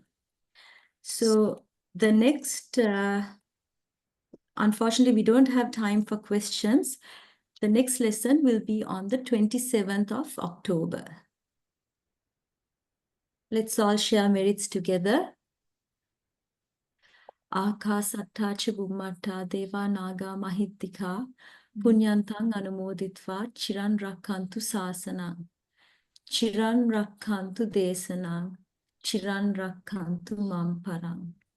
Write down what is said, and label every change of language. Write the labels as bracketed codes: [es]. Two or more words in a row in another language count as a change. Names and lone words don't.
[en] So the next, unfortunately, we don't have time for questions. The next lesson will be on the 27th of October. Let's all share merits together. [pi] Ākāsattā ca bhummattā deva naga mahittika punyantang anumoditva chiran rakkantu sāsanang chiran rakkantu desanang chiran rakkantu mamparang.